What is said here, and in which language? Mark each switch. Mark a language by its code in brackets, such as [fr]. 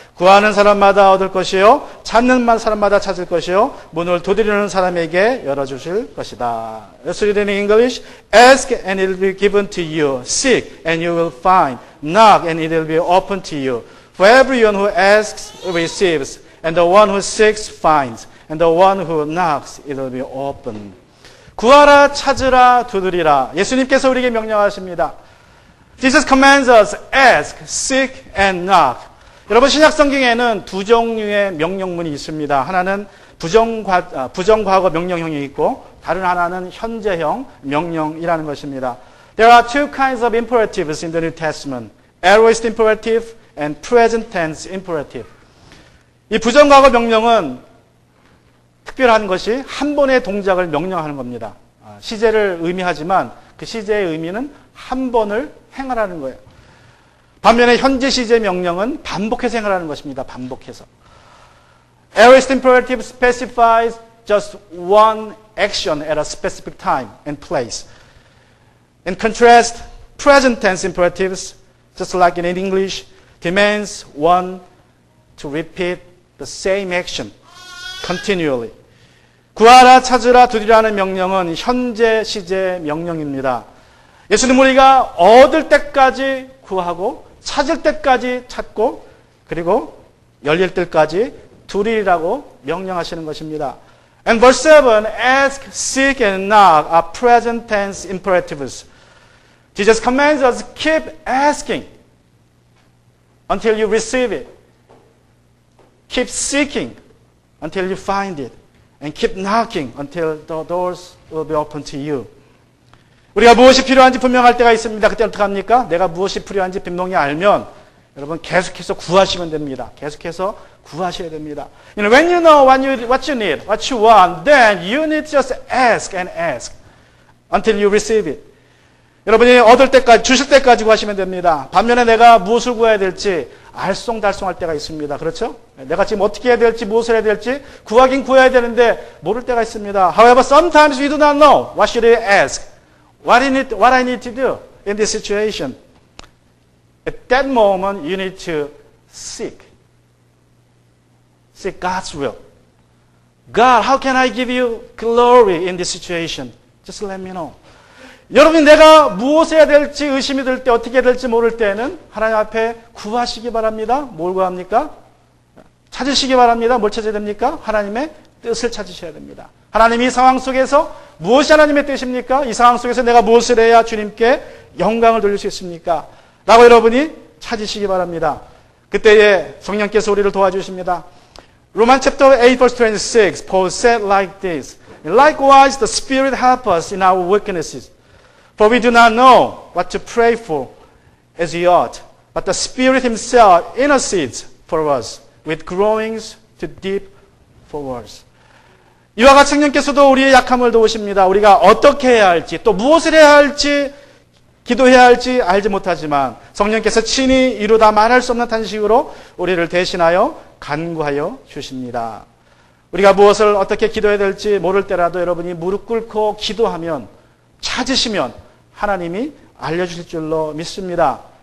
[ko] 구하는 사람마다 얻을 것이요 찾는 사람마다 찾을 것이요 문을 두드리는 사람에게 열어주실 것이다. [en] Let's read in English. Ask and it will be given to you. Seek and you will find. Knock and it will be opened to you. For everyone who asks receives, and the one who seeks finds, and the one who knocks it will be opened. [ko] 구하라, 찾으라, 두드리라. 예수님께서 우리에게 명령하십니다. [en] Jesus commands us, ask, seek, and knock. [ko] 여러분, 신약 성경에는 두 종류의 명령문이 있습니다. 하나는 부정과거 명령형이 있고 다른 하나는 현재형 명령이라는 것입니다. [en] There are two kinds of imperatives in the New Testament. Aorist imperative and present tense imperative. [ko] 이 부정과거 명령은 특별한 것이 한 번의 동작을 명령하는 겁니다. 시제를 의미하지만 그 시제의 의미는 한 번을 행하라는 거예요. 반면에 현재 시제 명령은 반복해서 행하라는 것입니다. 반복해서. [en] Aorist imperative specifies just one action at a specific time and place. In contrast, present tense imperatives, just like in English, demands one to repeat the same action continually. [ko] 구하라, 찾으라, 두드리라는 명령은 현재 시제 명령입니다. 예수님 우리가 얻을 때까지 구하고 찾을 때까지 찾고 그리고 열릴 때까지 두드리라고 명령하시는 것입니다. [en] And verse 7, ask, seek, and knock are present tense imperatives. Jesus commands us keep asking until you receive it. Keep seeking until you find it. And keep knocking until the doors will be open to you. [ko] 우리가 무엇이 필요한지 분명할 때가 있습니다. 그때 어떻게 합니까? 내가 무엇이 필요한지 분명히 알면 여러분 계속해서 구하시면 됩니다. 계속해서 구하셔야 됩니다. [en] You know, when you know what you need, what you want, then you need just ask and ask until you receive it. [ko] 여러분이 얻을 때까지, 주실 때까지 구하시면 됩니다. 반면에 내가 무엇을 구해야 될지 알쏭달쏭할 때가 있습니다. 그렇죠? 내가 지금 어떻게 해야 될지, 무엇을 해야 될지 구하긴 구해야 되는데 모를 때가 있습니다. [en] However, sometimes we do not know. What should I ask? What I need to do in this situation? At that moment, you need to seek. Seek God's will. God, how can I give you glory in this situation? Just let me know. [ko] 여러분이 내가 무엇을 해야 될지 의심이 들 때 어떻게 해야 될지 모를 때는 하나님 앞에 구하시기 바랍니다. 뭘 구합니까? 찾으시기 바랍니다. 뭘 찾아야 됩니까? 하나님의 뜻을 찾으셔야 됩니다. 하나님 이 상황 속에서 무엇이 하나님의 뜻입니까? 이 상황 속에서 내가 무엇을 해야 주님께 영광을 돌릴 수 있습니까? 라고 여러분이 찾으시기 바랍니다. 그때에 성령께서 우리를 도와주십니다. [en] Romans chapter 8 verse 26, Paul said like this, Likewise the Spirit helps us in our weaknesses. For we do not know what to pray for as we ought, but the Spirit Himself intercedes for us with groanings too deep for words. [ko] 이와 같이 성령께서도 우리의 약함을 도우십니다. 우리가 어떻게 해야 할지 또 무엇을 해야 할지 기도해야 할지 알지 못하지만 성령께서 친히 이루다 말할 수 없는 탄식으로 우리를 대신하여 간구하여 주십니다. 우리가 무엇을 어떻게 기도해야 될지 모를 때라도 여러분이 무릎 꿇고 기도하면 찾으시면 하나님이 알려주실 줄로 믿습니다.